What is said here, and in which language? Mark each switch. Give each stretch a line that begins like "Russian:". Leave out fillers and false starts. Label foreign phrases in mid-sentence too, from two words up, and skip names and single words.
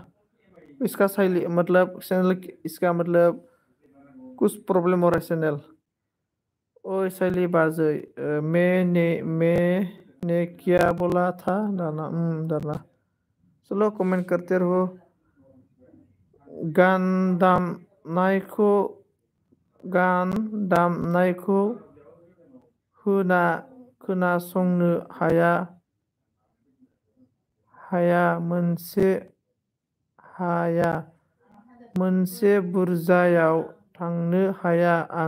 Hindi: इसका साइली मतलब चैनल, इसका मतलब कुछ प्रॉब्लम हो रहा है चैनल। ओ शैली बाजै, मैंने क्या बोला था? डरना डरना। चलो कमेंट करते रहो।
Bodo: गान दामनायखौ गान दामनायखौ खोनासंनो हाया हाया मोनसे बुरजायाव थांनो हाया आं।